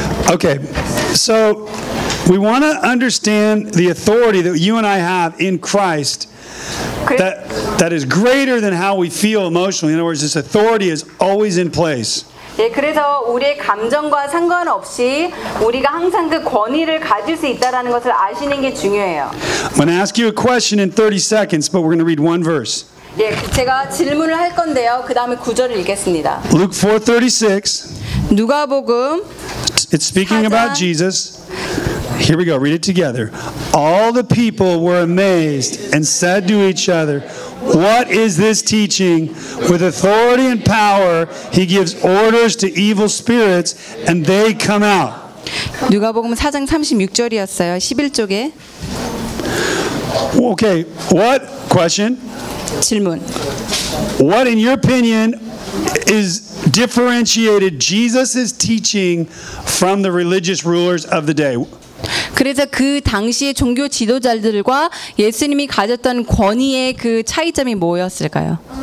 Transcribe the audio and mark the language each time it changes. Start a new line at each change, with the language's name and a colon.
English: Okay, so we want to understand the authority that you and I have in Christ that is greater than how we feel emotionally. In other words, this authority is always in place.
Korean: 네, 그래서 우리의 감정과 상관없이 우리가 항상 그 권위를 가질 수 있다라는 것을 아시는 게 중요해요.
English: I'm going to ask you a question in 30 seconds, but we're going to read one verse.
Korean: 네, 제가 질문을 할 건데요. 그 다음에 구절을 읽겠습니다.
English: Luke 4:36.
Korean: 누가복음.
English: It's speaking about Jesus. Here we go. Read it together. All the people were amazed and said to each other, What is this teaching? With authority and power, he gives orders to evil spirits, and they come out.
Korean: 누가복음 4장 36절이었어요. 11쪽에.
English: Okay. What question?
Korean: 질문.
English: What, in your opinion, is differentiated Jesus's teaching from the religious rulers of the day?
Korean: 그래서 그 당시의 종교 지도자들과 예수님이 가졌던 권위의 그 차이점이 뭐였을까요?